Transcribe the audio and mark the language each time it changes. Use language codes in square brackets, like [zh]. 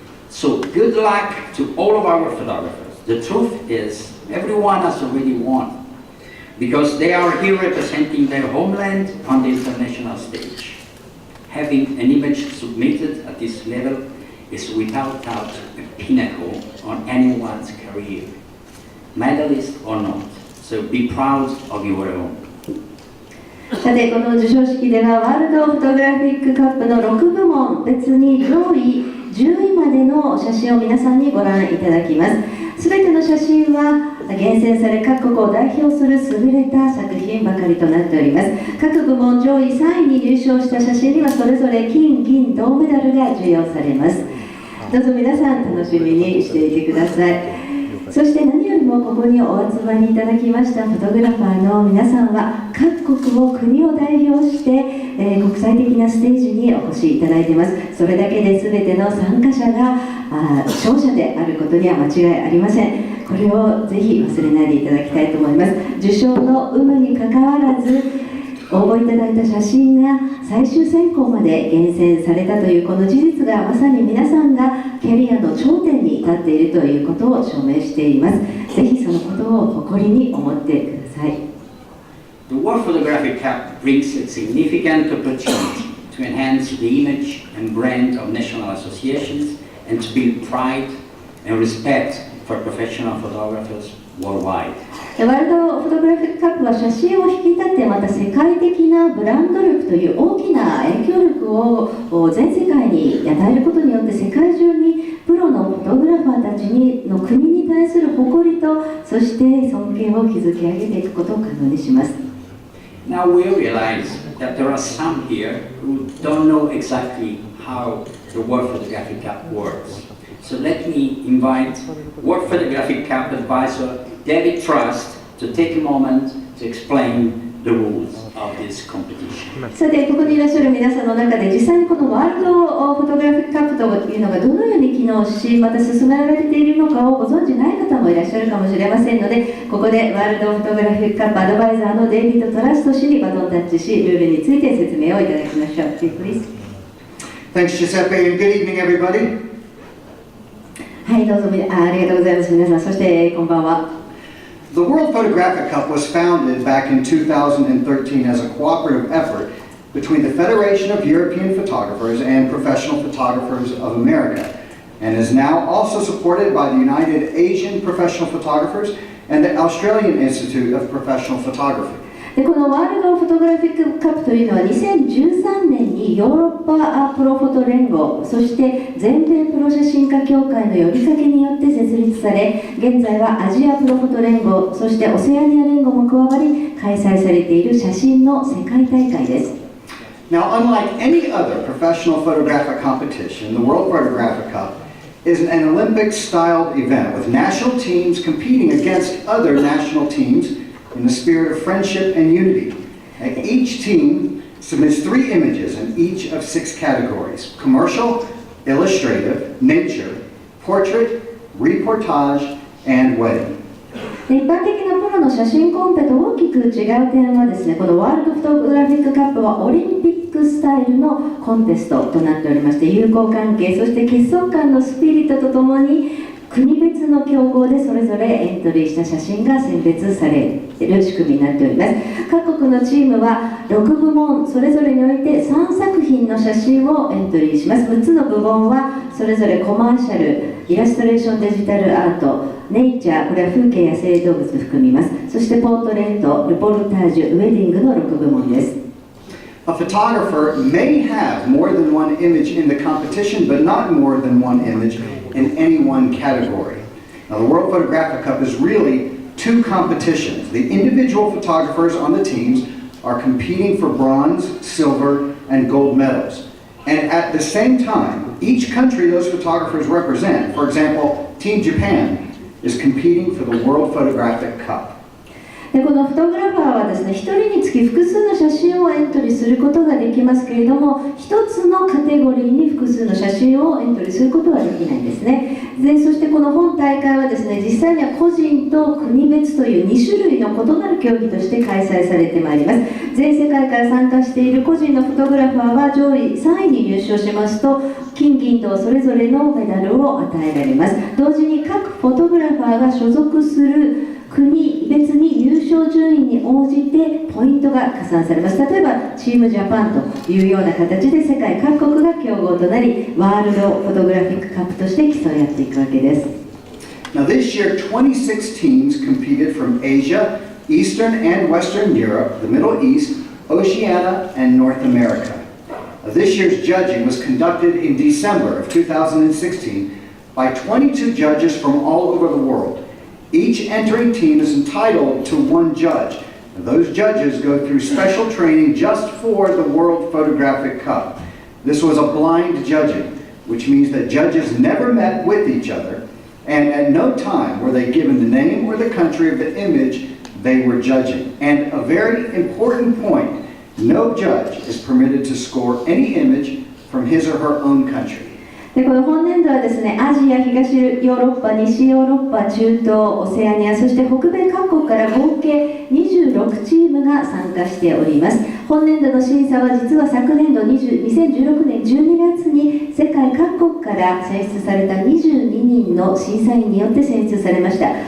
[en] So good luck to all of our photographers. The truth is, everyone has already won, because they are here representing their homeland on the international stage. Having an image submitted at this level is without doubt a pinnacle on anyone's career, medalist or not. So be proud of your own. [ja] さて、この授賞式ではワールドフォトグラフィックカップの6部門別に上位10位までの写真を皆さんにご覧いただきます。すべての写真は厳選され各国を代表する優れた作品ばかりとなっております。各部門上位3位に入賞した写真にはそれぞれ金、銀、銅メダルが授与されます。どうぞ皆さん楽しみにしていてください。そして何よりもここにお集まりいただきましたフォトグラファーの皆さんは各国を国を代表して、国際的なステージにお越しいただいています。それだけで全ての参加者が勝者であることには間違いありません。これをぜひ忘れないでいただきたいと思います。受賞の有無にかかわらず応募いただいた写真が最終選考まで厳選されたというこの事実がまさに皆さんがキャリアの頂点に立っているということを証明しています。ぜひそのことを誇りに思ってください。 [en] The World Photographic Cup brings a significant opportunity to enhance the image and brand of national associations and to build pride and respect for professional photographers worldwide. [ja] ワールドフォトグラフィックカップは写真を引き立てまた世界的なブランド力という大きな影響力を全世界に与えることによって世界中にプロのフォトグラファーたちの国に対する誇りとそして尊敬を築き上げていくことを可能にします。 [en] Now we realize that there are some here who don't know exactly how the World Photographic Cup works. So let me invite World Photographic Cup advisor David Trust to take a moment to explain the rules of this competition. [ja] さて、ここにいらっしゃる皆さんの中で実際にこのワールドフォトグラフィックカップというのがどのように機能しまた進められているのかをご存じない方もいらっしゃるかもしれませんので、ここでワールドフォトグラフィックカップアドバイザーのデイビッド・トラスト氏にバトンタッチしルールについて説明をいただきましょう。 [en] Please. Thanks, Giuseppe, and good evening, everybody. [ja] はい、どうぞありがとうございます。皆さん、そしてこんばんは。 [en] The World Photographic Cup was founded back in 2013 as a cooperative effort between the Federation of European Photographers and Professional Photographers of America, and is now also supported by the United Asian Professional Photographers and the Australian Institute of Professional Photography. [ja] でこのワールドフォトグラフィックカップというのは2013年にヨーロッパプロフォト連合そして全米プロ写真家協会の呼びかけによって設立され現在はアジアプロフォト連合そしてオセアニア連合も加わり開催されている写真の世界大会です。 [en] Now, unlike any other professional photographic competition, the World Photographic Cup is an Olympic-styled event with national teams competing against other national teams in the spirit of friendship and unity. And each team submits 3 images in each of 6 categories: commercial, illustrative, nature, portrait, reportage, and wedding. [ja] で一般的なプロの写真コンペと大きく違う点はですね、このワールドフォトグラフィックカップはオリンピックスタイルのコンテストとなっておりまして、友好関係、そして結束感のスピリットとともに国別の競合でそれぞれエントリーした写真が選別される仕組みになっております。各国のチームは6部門それぞれにおいて3作品の写真をエントリーします。 6つの部門はそれぞれコマーシャル、イラストレーションデジタルアート、ネイチャー、これは風景野生動物を含みます。そしてポートレート、ルポルタージュ、ウェディングの6部門です。 [en] A photographer may have more than one image in the competition, but not more than one image in any one category. Now, the World Photographic Cup is really two competitions. The individual photographers on the teams are competing for bronze, silver, and gold medals. And at the same time, each country those photographers represent, for example, Team Japan, is competing for the World Photographic Cup. [ja] でこのフォトグラファーはですね、1人につき複数の写真をエントリーすることができますけれども、1つのカテゴリーに複数の写真をエントリーすることはできないんですね。でそしてこの本大会はですね、実際には個人と国別という2種類の異なる競技として開催されてまいります。全世界から参加している個人のフォトグラファーは上位3位に入賞しますと、金銀銅それぞれのメダルを与えられます。同時に各フォトグラファーが所属する国別に優勝順位に応じてポイントが加算されます。例えばチームジャパンというような形で世界各国が競合となり、ワールドフォトグラフィックカップとして競い合っていくわけです。 [en] Now this year, 26 teams competed from Asia, Eastern and Western Europe, the Middle East, Oceania, and North America. This year's judging was conducted in December of 2016 by 22 judges from all over the world. Each entering team is entitled to one judge. Those judges go through special training just for the World Photographic Cup. This was a blind judging, which means that judges never met with each other, and at no time were they given the name or the country of the image they were judging. And a very important point, no judge is permitted to score any image from his or her own country. [ja] でこの本年度はですね、アジア、東ヨーロッパ、西ヨーロッパ、中東、オセアニア、そして北米各国から合計26チームが参加しております。本年度の審査は実は昨年度2016年12月に世界各国から選出された22人の審査員によって選出されました。